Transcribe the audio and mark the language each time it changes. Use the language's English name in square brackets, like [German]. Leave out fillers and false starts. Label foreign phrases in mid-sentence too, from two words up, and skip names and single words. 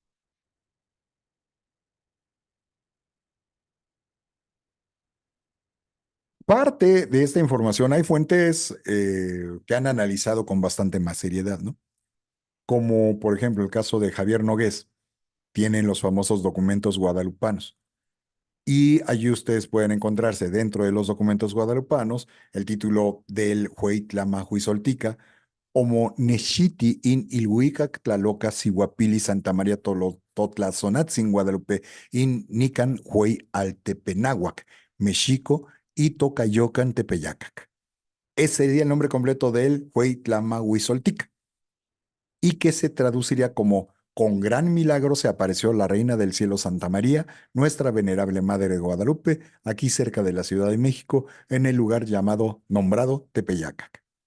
[Spanish] Parte de esta información hay fuentes que han analizado con bastante más seriedad, ¿no? Como por ejemplo el caso de Javier Nogués, tienen los famosos documentos guadalupanos. Y allí ustedes pueden encontrarse dentro de los documentos guadalupanos el título del Hueytlamahuizoltica, Omo Neshiti in Ilhuicac Tlaloca Siguapili Santa María Totlazonatzin Guadalupe in Nican Huey Altepenáhuac, Mexico y Tocayocan Tepeyacac. Ese sería el nombre completo del Hueytlamahuizoltica y que se traduciría como con gran milagro se apareció la Reina del Cielo Santa María, nuestra venerable Madre de Guadalupe, aquí cerca de la Ciudad de México, en el lugar llamado, nombrado Tepeyacac.